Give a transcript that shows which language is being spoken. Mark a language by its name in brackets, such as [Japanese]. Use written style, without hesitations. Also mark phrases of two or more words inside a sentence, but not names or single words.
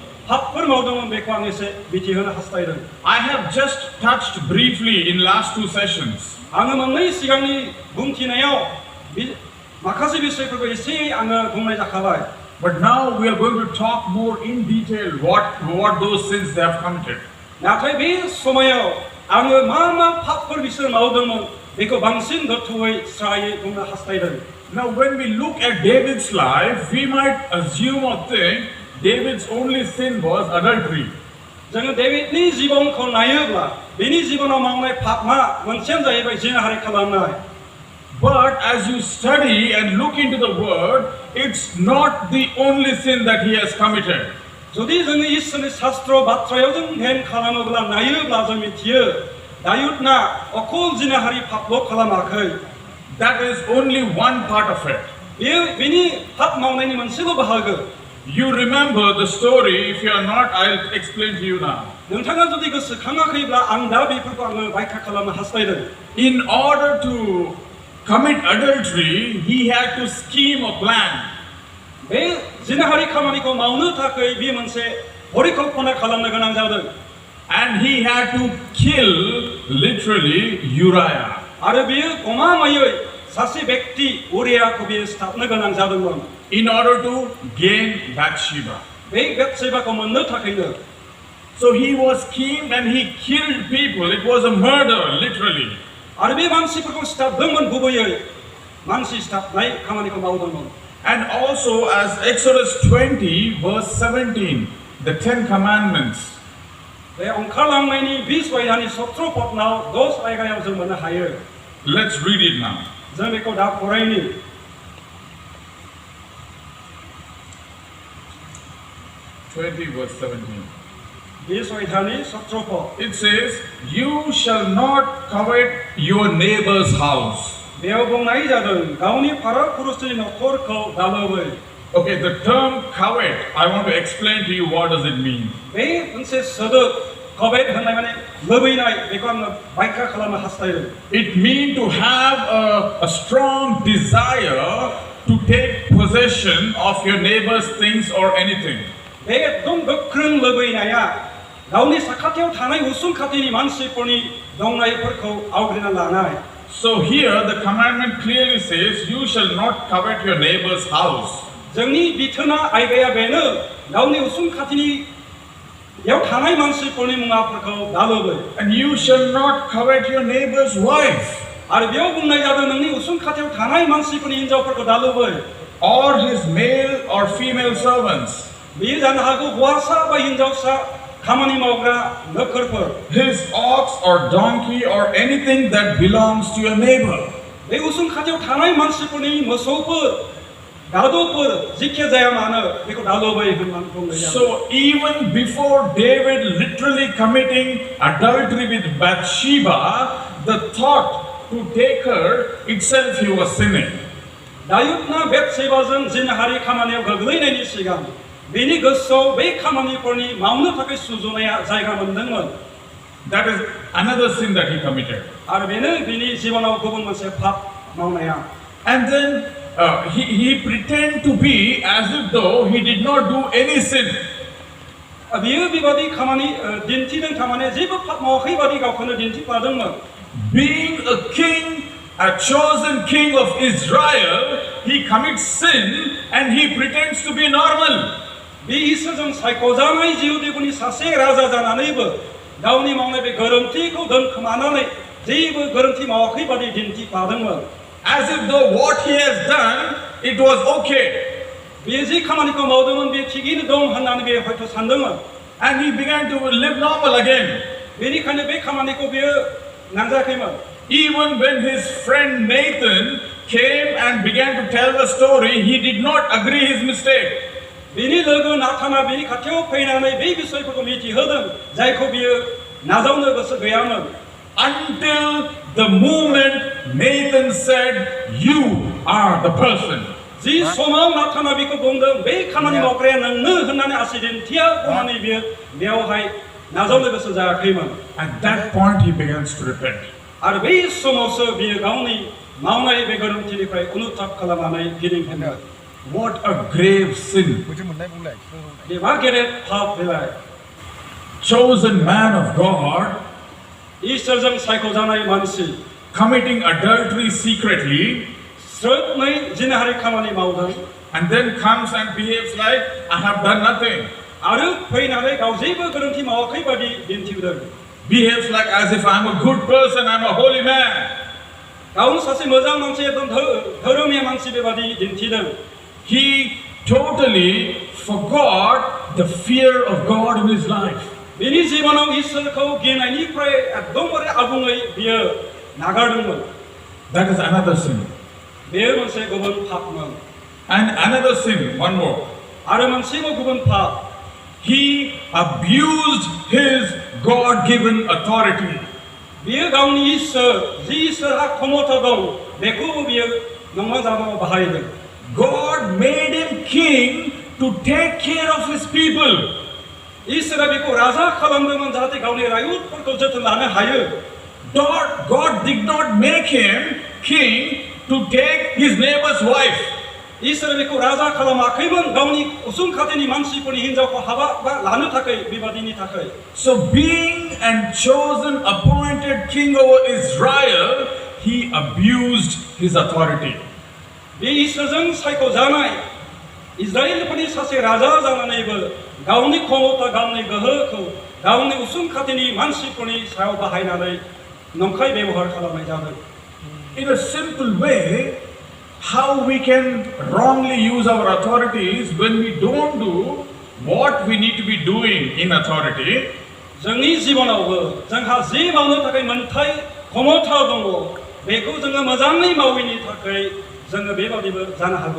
[Bodo] पापफोर मावदोंमोन बेखौ आं एसे मिथिहोनो हास्थायदों। [English] I have just touched briefly in last 2 sessions. [Bodo] आङो मोननै सिगांनि बुंथिनायाव माखासे बिषयफोरखौ एसे आङो बुंनाय जाखाबाय। [English] But now we are going to talk more in detail what those sins they have committed. [Bodo] नाथाय बे समायाव आङो मा पापफोर बिसोर मावदोंमोन बेखौ बांसिन गोथौयै स्रायै बुंनो हास्थायदों। [English] Now when we look at David's life, we might assume or think David's only sin was adultery. [Bodo] जोङो डेभिडनि जिबनखौ नायोब्ला बेनि जिबनाव मावनाय पापआ मोनसेयानो जाहैबाय जिनाहारि खालामनाय। [English] But as you study and look into the word, it's not the only sin that he has committed. [Bodo] जुदि जोङो इसोरनि शास्त्र बाथ्रायाव जों ध्यान खालामोब्ला नायोब्ला जों मिथियो दायुदना अकल जिनाहारि पापल' खालामाखै। [English] That is only one part of it. [Bodo] बेनि पाप मावनायनि मोनसेल' बाहागो। [English] You remember the story. If you are not, I'll explain to you now. [Bodo] नोंथाङा जुदि गोसोखाङाखैब्ला आं दा बेफोरखौ आङो व्याख्या खालामनो हास्थायदों। [English] In order to commit adultery, he had to scheme a plan. [Bodo] बे जिनाहारि खामानिखौ मावनो थाखाय बे मोनसे परिकल्पना खालामनो गोनां जादों। [English] And he had to kill literally Uriah. [Bodo] आरो बेयो गमामायै सासे व्यक्ति उरियाखौ बियो सिथारनो गोनां जादोंमोन। [English] In order to gain Bathsheba. [Bodo] बे बेथसेबाखौ मोननो थाखायनो। [English] So he was schemed and he killed people. It was a murder, literally. [Bodo] आरो बे मानसिफोरखौ सिथारदोंमोन गुबैयै मानसि सिथारनाय खामानिखौ मावदोंमोन। [English] And also as Exodus 20 verse 17, the 10 commandments. [Bodo] बे ओंखारलांनायनि 20 आयदानि 17 पदनाव 10 आयदायाव जों मोननो हायो। [English] Let's read it now. [Bodo] जों बेखौ दा फरायनि। [English] 20 verse 17. [Bodo] 20 आयदानि 17 पद। [English] It says, "You shall not covet your neighbor's house." [Bodo] बेयाव बुंनाय जादों गावनि फाराग पुरुषनि नखरखौ दालोबै। [English] Okay, the term covet, I want to explain to you what does it mean. [Bodo] बे मोनसे सोदोब कवेट होननाय माने लुबैनाय बेखौ आङो व्याख्या खालामनो हास्थायदों। [English] It means to have a strong desire to take possession of your neighbor's things or anything. [Bodo] बे एकदम गोख्रों लुबैनाया गावनि साखाथियाव थानाय उसुं खाथिनि मानसिफोरनि दंनायफोरखौ आवग्रिना लानाय। [English] So here the commandment clearly says, "You shall not covet your neighbor's house." [Bodo] जोंनि बिथोना आयदाया बेनो गावनि उसुं खाथिनि याव थानाय मानसिफोरनि मुवाफोरखौ दालोबै। [English] And you shall not covet your neighbor's wife. [Bodo] आरो बेयाव बुंनाय जादों नोंनि उसुं खाथियाव थानाय मानसिफोरनि हिनजावफोरखौ दालोबै। [English] Or his male or female servants. [Bodo] बेयो जानो हागौ हौवासा बा हिनजावसा खामानि मावग्रा नोकरफोर। [English] His ox or donkey or anything that belongs to your neighbor. [Bodo] बे उसुं खाथियाव थानाय मानसिफोरनि मोसौफोर गादुफोर जिखिया जाया मानो बेखौ दालोबै होननानै बुंनाय जादों। [English] So even before David literally committing adultery with Bathsheba, the thought to take her itself he was sinning. [Bodo] दायुदना बेथसेबाजों जिनाहारि खामानियाव गोग्लैनायनि सिगां बेनि गोसोआव बे खामानिफोरनि मावनो थाखाय सुजुनाया जायगा मोनदोंमोन। [English] That is another sin that he committed. [Bodo] आरो बेनो बिनि जिबनाव गुबुन मोनसे पाप मावनाया। [English] And then he pretend to be as if though he did not do any sin. [Bodo] बियो बेबादि खामानि दिन्थिदों थारमाने जेबो पाप मावाखै बादि गावखौनो दिन्थिफ्लादोंमोन। [English] Being a king, a chosen king of Israel, he commits sin and he pretends to be normal. [Bodo] बे इसोरजों सायख'जानाय जिउदेवनि सासे राजा जानानैबो गावनि मावनाय बे गोरोन्थिखौ दोनखोमानानै जेबो गोरोन्थि मावाखै बादि दिन्थिफ्लादोंमोन। [English] As if though what he has done, it was okay. [Bodo] बे जे खामानिखौ मावदोंमोन बे थिगैनो दं होननानै बे हयथ' सानदोंमोन। [English] And he began to live normal again. [Bodo] बेनिखायनो बे खामानिखौ बियो नांजाखैमोन। [English] Even when his friend Nathan came and began to tell the story, he did not agree his mistake. [Bodo] बिनि लोगो नाथाना बिनि खाथियाव फैनानै बे बिषयफोरखौ मिथिहोदों जायखौ बियो नाजावनो गोसो गैयामोन। [English] Until the moment Nathan said, "You are the person." [Bodo] जि समाव नाथाना बिखौ बुंदों बे खामानि मावग्राया नोंनो होननानै आसि दिन्थिया बुंनानै बियो बेयावहाय नाजावनो गोसो जायाखैमोन। [English] At that point he begins to repent. [Bodo] आरो बै समावसो बियो गावनि मावनाय बे गोरोन्थिनिफ्राय अनुताप खालामनानै गिदिंफिनो। [English] What a grave sin. [Bodo] बेमा गेदेर पाप बेलाय [English] Chosen man of God [Bodo] ईश्वरजों सायख'जानाय मानसि [English] committing adultery secretly [Bodo] स्रोदनै जिनाहारि खामानि मावदों [English] and then comes and behaves like I have done nothing. [Bodo] आरो फैनानै गाव जेबो गोरोन्थि मावाखै बादि दिन्थिदों [English] Behaves like as if I'm a good person, I'm a holy man. [Bodo] गावनो सासे मोजां मानसि एकदम धोरोमिया मानसि बेबादि दिन्थिदों [English] He totally forgot the fear of God in his life. [Bodo] बिनि जिबनाव ईश्वरखौ गिनायनिफ्राय एकदमबारे आबुङै बियो नागारदोंमोन [English] That is another sin. [Bodo] बेयो मोनसे गुबुन पापमोन [English] And another sin, one more. [Bodo] आरो मोनसेबो गुबुन पाप [English] He abused his God-given authority. [Bodo] बियो गावनि ईश्वर जि ईश्वरहा क्षमता दं बेखौ बियो नंगा जाबाव बाहायदों [English] God made him king to take care of his people. [Bodo] ईश्वरा बेखौ राजा खालामदोंमोन जाहाथे गावनि रायजोफोरखौ जोथोन लानो हायो [English] God did not make him king to take his neighbor's wife. [Bodo] ईश्वरा बेखौ राजा खालामाखैमोन गावनि उसुं खाथिनि मानसिफोरनि हिनजावखौ हाबा बा लानो थाखाय बेबादिनि थाखाय [English] So being and chosen appointed king over Israel, he abused his authority. [Bodo] बे ईश्वरजों सायख'जानाय इजराइलफोरनि सासे राजा जानानैबो गावनि क्षमता गावनि गोहोखौ गावनि उसुं खाथिनि मानसिफोरनि सायाव बाहायनानै नंखाय बेबहार खालामनाय जादों [English] In a simple way, how we can wrongly use our authorities when we don't do what we need to be doing in authority. [Bodo] जोंनि जिबनावबो जोंहा जि मावनो थाखाय मोनथाय क्षमता दङ बेखौ जोङो मोजाङै मावैनि थाखाय जोङो बेबादिबो जानो हागौ